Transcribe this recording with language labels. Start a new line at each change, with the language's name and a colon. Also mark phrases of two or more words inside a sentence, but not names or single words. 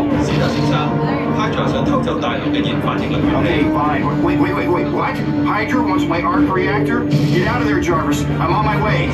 Cantonese: 是啦，先生，Hydra 想偷走大陸嘅燃反應能源器。
English: Okay, fine. Wait. What? Hydra wants my arc reactor? Get out of there, Jarvis. I'm on my way.